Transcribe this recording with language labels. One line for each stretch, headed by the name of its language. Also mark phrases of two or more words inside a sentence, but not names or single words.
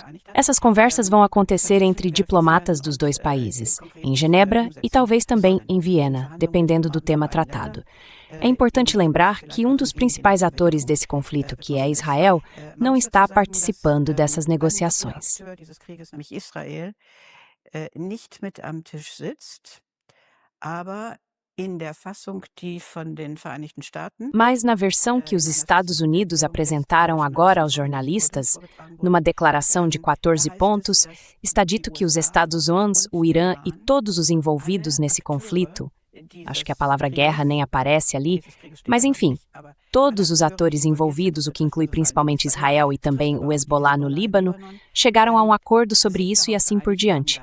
Portuguese: Essas conversas vão acontecer entre diplomatas dos dois países, em Genebra e talvez também em Viena, dependendo do tema tratado. É importante lembrar que um dos principais atores desse conflito, que é Israel, não está participando dessas negociações.
German: Nicht mit am Tisch sitzt, aber in der Fassung, die von den Vereinigten Staaten.
Portuguese: Mas na versão que os Estados Unidos apresentaram agora aos jornalistas, numa declaração de 14 pontos, está dito que os Estados Unidos, o Irã e todos os envolvidos nesse conflito, acho que a palavra guerra nem aparece ali, mas enfim, todos os atores envolvidos, o que inclui principalmente Israel e também o Hezbollah no Líbano, chegaram a um acordo sobre isso e assim por diante.